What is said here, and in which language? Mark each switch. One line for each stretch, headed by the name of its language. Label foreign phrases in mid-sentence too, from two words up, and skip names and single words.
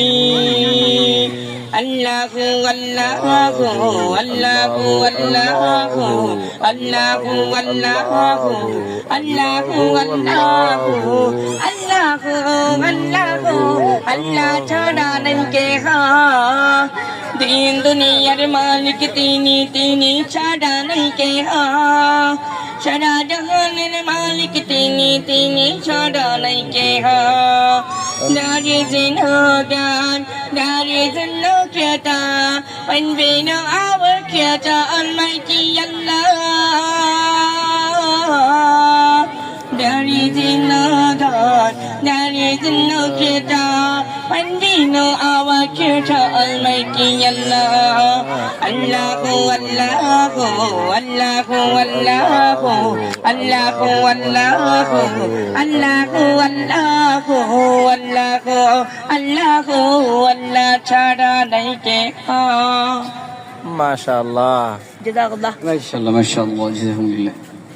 Bangla: আল্লাহু আল্লাহু আল্লাহু আল্লাহু আল্লাহু আল্লাহু আল্লাহু আল্লাহু আল্লাহু আল্লাহু আল্লাহ ছাড়া নাই কেহা দিন দুনিয়ার মালিক তিনি তিনি ছাড়া নাই কেহা সারা জাহানের মালিক তিনি তিনি ছাড়া নাই কেহা
English: There is no God, there is no creator, when we know our creator, Almighty Allah. There is no God, there is no creator, when we know our creator, Almighty Allah.
Bangla: Allahu Allahu Allahu Allahu Allahu Allahu Allahu Allahu Allahu Allahu Allah ছাড়া নাই কে মাশাআল্লাহ jazakallah
Arabic: ما شاء الله ما شاء الله جزاكم الله